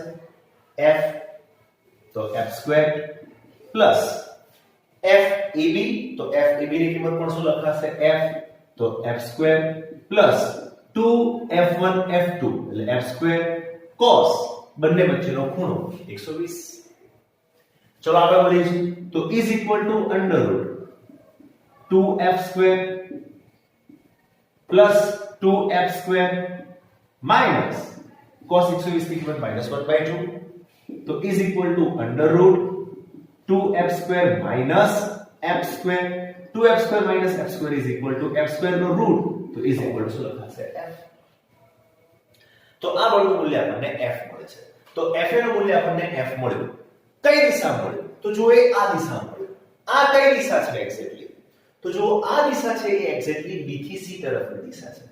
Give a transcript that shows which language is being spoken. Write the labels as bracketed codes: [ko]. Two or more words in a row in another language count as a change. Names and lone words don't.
[gu] F તો f² પ્લસ FAB તો FAB ની કિંમત પણ શું લખાશે? F તો f² પ્લસ 2f1 f2 એટલે f² cos બંને વચ્ચેનો ખૂણો 120. ચલો આગળ વધીએ તો [en] is equal to under root 2f² plus 2f² minus cos 120 [hi] की कीमत -1/2 तो [en] is equal to under root 2f² minus f² 2f² minus f² is equal to f² [gu] નો રૂટ તો [en] is equal to [gu] શું લખાશે? [en] f. [gu] તો આ બળનું મૂલ્ય આપણને f મળે છે. તો fa નું મૂલ્ય આપણને f મળ્યું. કઈ દિશા મળ્યું? તો જો એ આ દિશા મળ્યું. આ કઈ દિશા છે એક્ઝેક્ટલી? તો જો આ દિશા છે એ એક્ઝેક્ટલી b થી c તરફની દિશા છે.